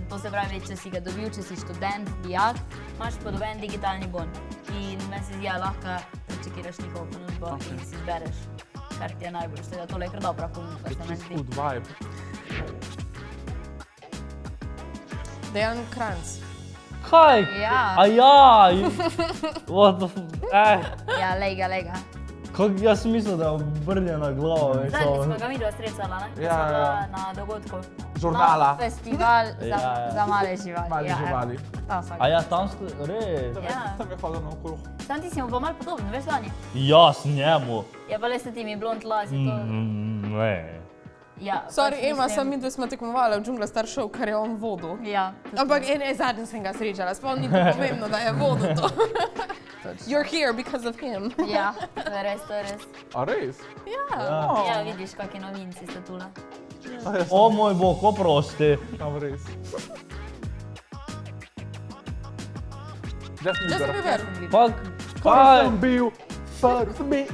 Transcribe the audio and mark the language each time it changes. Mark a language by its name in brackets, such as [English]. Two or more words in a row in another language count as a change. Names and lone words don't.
[Slovenian] To se pravi, če si ga dobil, če si študent, dijak, imaš podvojen digitalni bon. In meni se zdi, da lahko prečekiraš njihovo ponudbo in si izbereš, kar ti je najbolj. Tako da tole je kar dobra ponudba, se meni Čist zdi. [English] good vibe. [Slovenian] Dejan Kranc. Kaj? Ja. A ja, [English] what the fuck, [Slovenian] Ja, lega, lega. Kako jaz mislim, da je obrnjena glava, veš, Zadnji smo samo. ga videla srečala, ne? Ja, Ko smo bila ja. na dogodku. Žurnala. Na festival Ja, ja. za male živali. Mali ja, živali. Ta vsak. A ja, tam ste, res? Ja. Tam je hodil na okolo. Sam ti si mu pa malo podoben, veš Dani? Jaz njemu. Ja, pa le s temi blond lasi, to... Ne. Ja, Sorry, pač Ema, mislim- sem mi, da smo tekmovali v Džungla Star Show, kar je on vodil. Ja. Ampak zadnji sem ga srečala, sploh ni bilo pomembno, da je vodil to. [English] You're here because of him. [Slovenian] Ja, to je res, to je res. A res? Ja, vidiš, kakšni novinci ste tule. O moj bog, oprosti. Tam res. Justin Justin Bieber. Bieber. Pa, Prvi kaj? sem bil, prvi sem bil.